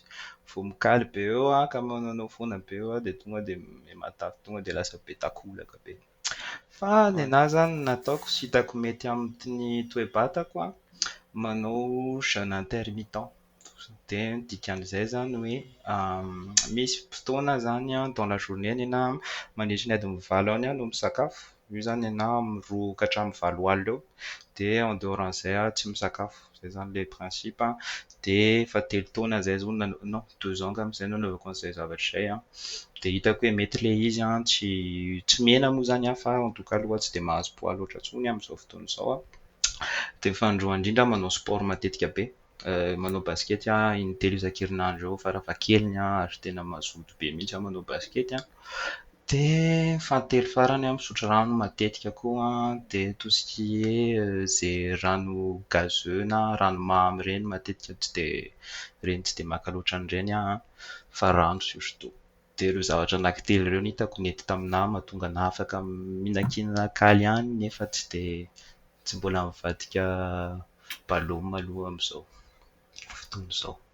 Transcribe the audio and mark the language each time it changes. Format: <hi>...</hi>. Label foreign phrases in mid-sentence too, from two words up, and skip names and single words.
<mg>Vao mikaly be eo ka manao foana be eo dia tonga dia mahay matavy, tonga dia lasa be takolaka be. Fa ny anahy zany nataoko sy hitako mety amin'ny toe-batako manao</mg> <fr>jeûne intermittent.</fr> <mg>Dia ny dikan'izay zany hoe misy fotoana zany</mg> <fr>dans la journée</fr> <mg>ny anahy mandritra ny adiny valo any no misakafo. Io zany anahy amin'ny 2 ka hatramin'ny 4 alina eo. Dia</mg> <fr>en dehors</fr> <mg>an'izay tsy misakafo. Zay zany</mg> <fr>le principe.</fr> <mg>Dia efa 3 taona zay zao</mg> <fr>non 2 ans</fr> <mg>angamba zay nanaovako an'izay zavatra izay. Dia hitako hoe mety le izy tsy mihena moa zany fa</mg> <fr>en tout cas</fr> <mg>aloha tsy dia mahazo poids loatra intsony amin'izao fotoana izao. Dia ny fanindroany indrindra manao sport matetika be. Manao basket in-telo isan-kerinandro eo farafahakeliny ary tena mazoto be mihitsy manao basket. Dia fahatelony farany misotro rano matetika koa. Dia</mg> <fr>tout ce qui est</fr> <mg>izay rano gazeux na ranomamy ireny matetika tsy dia maka loatra an'ireny fa rano surtout. Dia ireo zavatra anankitelo ireo no hitako nety taminahy mahatonga anahy afaka mihinan-kinana kaly ihany nefa tsy mbola mivadika ballon aloha amin'izao fotoana izao.</mg>